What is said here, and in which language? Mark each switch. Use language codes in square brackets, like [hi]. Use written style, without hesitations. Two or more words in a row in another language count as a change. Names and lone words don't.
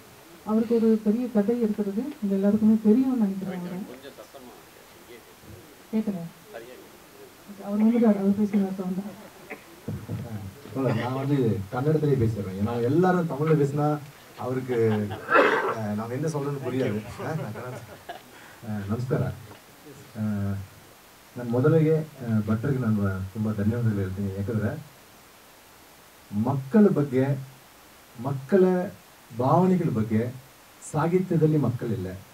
[ta] அவருக்கு ஒரு பெரிய கதை இருக்கிறது, இது எல்லாருக்குமே தெரியும்னு நினைக்கிறேன். கேட்குறேன், அவர் வந்துட்டார், அவர் பேசுகிறார். நான் கன்னடத்திலே பேசுகிறேன். ஏன்னா எல்லாரும் தமிழில் பேசினா அவருக்கு ನಾವು என்ன சொல்றேன்னு புரியாது. [kn] ನಮಸ್ಕಾರ. ನಾನು ಮೊದಲಿಗೆ ಭಟ್ರಿಗೆ ನಾನು ತುಂಬ ಧನ್ಯವಾದಗಳು ಹೇಳ್ತೀನಿ. ಯಾಕಂದರೆ ಮಕ್ಕಳ ಬಗ್ಗೆ, ಮಕ್ಕಳ ಭಾವನೆಗಳ ಬಗ್ಗೆ ಸಾಹಿತ್ಯದಲ್ಲಿ ಮಕ್ಕಳಿಲ್ಲ.